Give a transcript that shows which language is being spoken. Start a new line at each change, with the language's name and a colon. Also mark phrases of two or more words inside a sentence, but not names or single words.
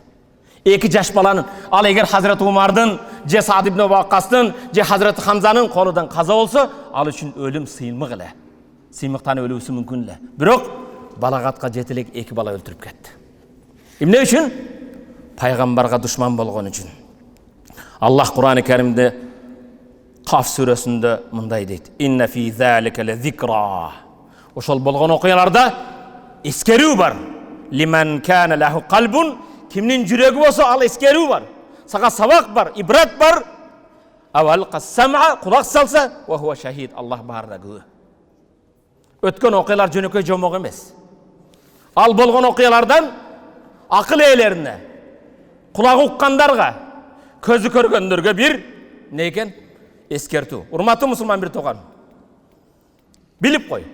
Kyrgyz: 2 жаш баланын, ал эгер Хазрат Умардын, же Саад ибн Ваккастын, же Хазрат Хамзанын колудан каза болсо, ал үчүн өлүм сыймык эле. Сыймыктан өлүүсү мүмкүн эле. Бирок балагатка жетелек 2 бала өлтүрүп кетти. Эмне үчүн? Пайгамбарга душман болгон үчүн. Аллах Кур'ан-ы Каримде Каф сүрөсүндө мындай дейт:
Arabic: "إن في ذلك لذكرى."
Kyrgyz: Ошол болгон окуяларда эскерүү бар.
Arabic: لمن كان له قلب,
Kyrgyz: кимнин жүрөгү болсо ал эскерүү бар. Сага сабак бар, ибрат бар.
Arabic: أو ألقى السمع,
Kyrgyz: кулак салса,
Arabic: وهو شهيد,
Kyrgyz: Аллах барда күбө. Өткөн окуялар жөнөкөй жомок эмес. Ал болгон окуялардан акыл ээлерине, кулак уккандарга, көзү көргөндөргө бир не экен? Эскертүү. Урматтуу мусулман бир тууган, билип кой.